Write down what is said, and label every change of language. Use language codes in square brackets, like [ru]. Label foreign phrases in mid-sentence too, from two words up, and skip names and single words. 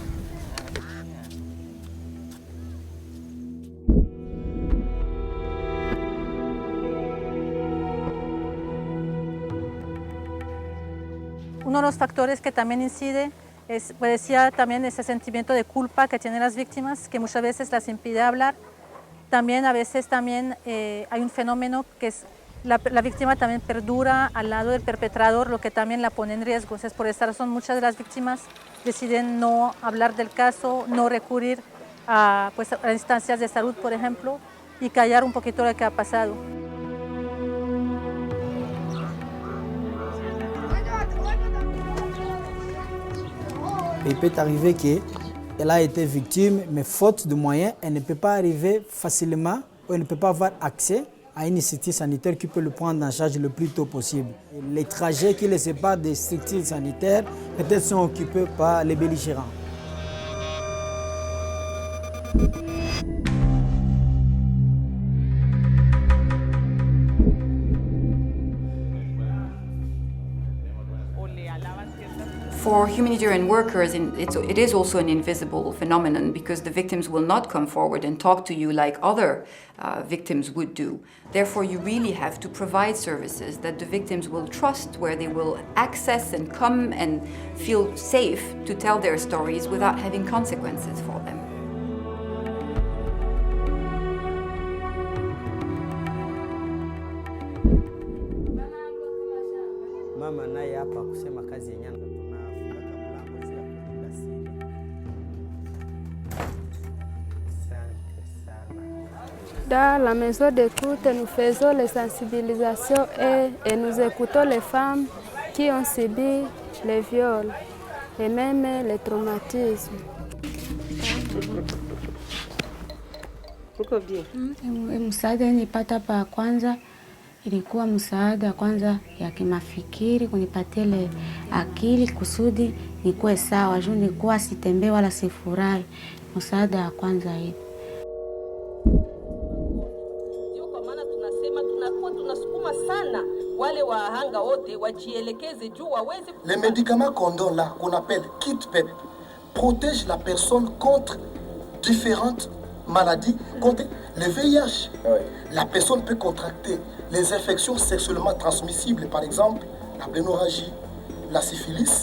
[es] Uno de los factores que también incide pues decía también ese sentimiento de culpa que tienen las víctimas, que muchas veces las impide hablar. También a veces también hay un fenómeno que es la víctima también perdura al lado del perpetrador, lo que también la pone en riesgo. Entonces, por esta razón muchas de las víctimas deciden no hablar del caso, no recurrir a instancias de salud, por ejemplo, y callar un poquito lo que ha pasado. [fr] Il peut arriver qu'elle a été victime, mais faute de moyens, elle ne peut pas arriver facilement ou elle ne peut pas avoir accès à une structure sanitaire qui peut le prendre en charge le plus tôt possible. Les trajets qui les séparent des structures sanitaires peut-être sont occupés par les belligérants. [en] For humanitarian workers, it is also an invisible phenomenon because the victims will not come forward and talk to you like other victims would do. Therefore, you really have to provide services that the victims will trust, where they will access and come and feel safe to tell their stories without having consequences for them. [sw] Mama naye hapa kusema kazi yenyewe. [fr] Dans la maison d'écoute, nous faisons les sensibilisations et nous écoutons les femmes qui ont subi les viols et même les traumatismes. [sw] Msaada nilipata pa kwanza Ilikuwa msaada kwanza ya kimafikiri, kunipatia ile akili kusudi nikuwe sawa, juu nilikuwa sitembee wala sifurahi. Msaada wa kwanza hivi. Ndio kwa maana tunasema tunasukuma sana wale wahanga wote wajielekeze juu waweze. [fr] Les médicaments qu'on donne là, qu'on appelle kit PEP, protègent la personne contre différentes maladies, contre le VIH. La personne peut contracter les infections sexuellement transmissibles, par exemple la blénorragie, la syphilis.